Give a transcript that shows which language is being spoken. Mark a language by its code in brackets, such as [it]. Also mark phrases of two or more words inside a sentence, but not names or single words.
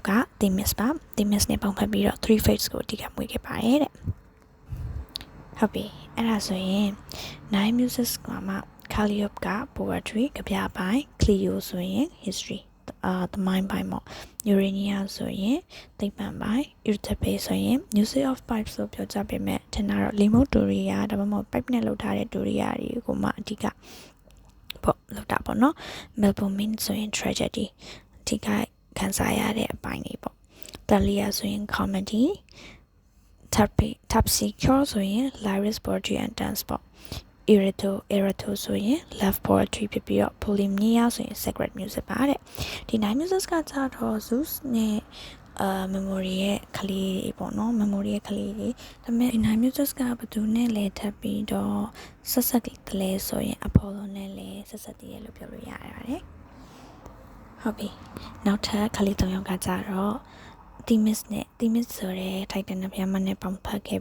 [my] Themis ပါ Themis နဲ့ပေါင်းဖက်ပြီးတော့ Three Fates ကိုအဓိကမွေးခဲ့ပါတယ်တဲ့ဟုတ်ပြီအဲ့ဒါဆိုရင် Nine Muses က မှ Calliope က poetry ကဗျာပိုင်း Clio ဆိုရင် history သမိုင်းပိုင်းပေါ့ Urania ဆိုရင်သိပ္ပံပိုင်း Euterpe ဆိုရင် [en] music of pipes [my] လို့ပြောကြပေမဲ့ထင်တာတော့ remote Doria ဒါမှမဟုတ် pipe နဲ့လုပ်ထားတဲ့ Doria တွေကိုမှအဓိကပေါ့လောက်တာပေါ့နော် Melpomene ဆိုရင် tragedy အဓိကခံစားရတဲ့အပိုင်းတွေပေါ့ Thalia ဆိုရင် comedy Terpsichore ဆိုရင် [en] lyrics poetry and dance [my] ပေါ့ Erato ဆိုရင် [en] love poetry [my] ဖြစ်ပြီးတော့ Polymnia ဆိုရင် [en] sacred music [my] ပါတဲ့ဒီ Nine Muses ကကြတော့ Zeus နဲ့memory ရဲ့ကလေးတွေပေါ့နော် memory ရဲ့ကလေးတွေဒါပေမဲ့ Nine Muses ကဘယ်သူနဲ့ လဲထပ်ပြီးတော့ဆက်တလဲဆိုရင် Apollo နဲ့လဲဆက်တည်ရလို့ပြောလို့ရပါတယ်ဟုတ်ပြီနောက်ထပ်ကလေး၃ယောက်ကကြတော့Themis ဆိုတဲ့ Titan နဖျားမနဲ့ပေါင်းဖက်ခဲ့